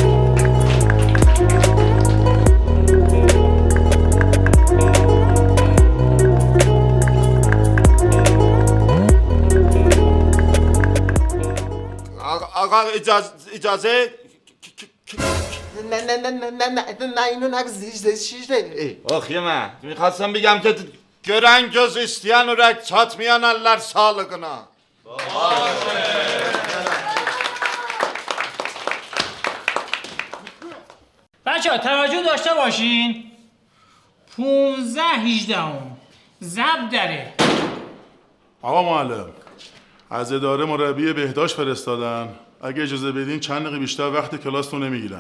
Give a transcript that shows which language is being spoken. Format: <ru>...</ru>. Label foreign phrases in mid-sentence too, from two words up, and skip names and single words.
<fa>آقا اجازه نه اینو نگو şişle. آخ من میخواستم بگم که</fa> <az>gören göz isteyen ürek çatmayan eller sağlığına.</az> <fa>بچه ها توجه داشته باشین. 15-18 ضبط داره. آقا معلم از اداره مربی بهداشت فرستادن، اگه اجازه بدین چند دقیقه بیشتر وقت کلاستون نمیگیرن.</fa>